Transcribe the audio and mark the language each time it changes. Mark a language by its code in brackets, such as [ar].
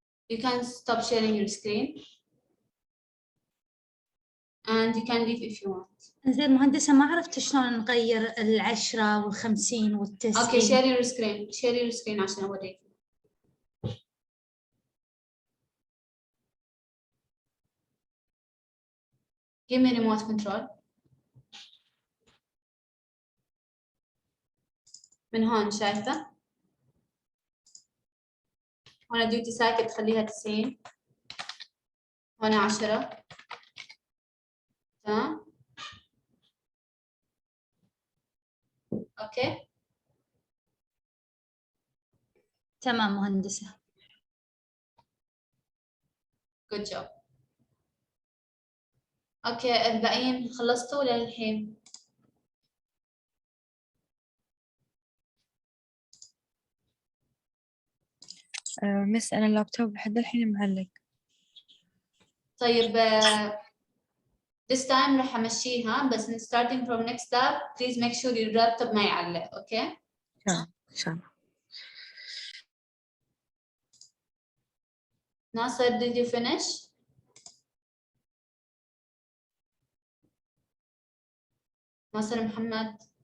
[en] You can stop sharing your screen and you can leave if you want. [ar] زين مهندسة ما عرفت شلون نغير 10 وال50 وال90. [en] Okay, share your screen [ar] عشان اوريك. [en] Give me remote control. [ar] من هون شايفة؟ هون duty cycle تخليها 90. هون 10. تمام؟ اوكي؟ تمام مهندسة. [en] Good job. [ar] اوكي الباقيين خلصتوا ولا الحين؟ مس أنا اللابتوب لحد الحين معلق. [en] طيب this time [ar] راح امشيها بس [en] starting from next step please make sure your laptop [ar] ما يعلق. [en] Okay? [ar] إن شاء الله. [en] ناصر did you finish؟ ناصر محمد.